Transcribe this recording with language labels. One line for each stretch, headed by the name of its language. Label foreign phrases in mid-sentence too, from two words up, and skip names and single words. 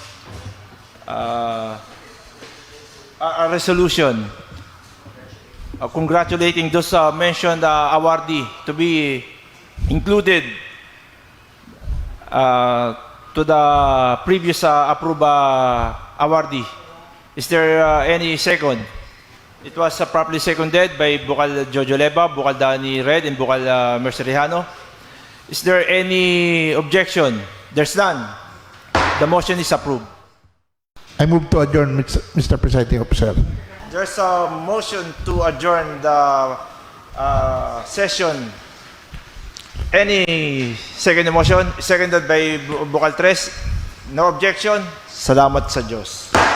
English: A resolution congratulating those mentioned awardee to be included to the previous awardee. Is there any second? It was properly seconded by Bukal Jojo Leba, Bukal Dani Red, and Bukal Mercerihano. Is there any objection? There's none. The motion is approved. I move to adjourn, Mr. Presiding Officer. There's a motion to adjourn the session. Any second motion? Seconded by Bukal Tres. No objection.
Filipino: Salamat sa Diyos.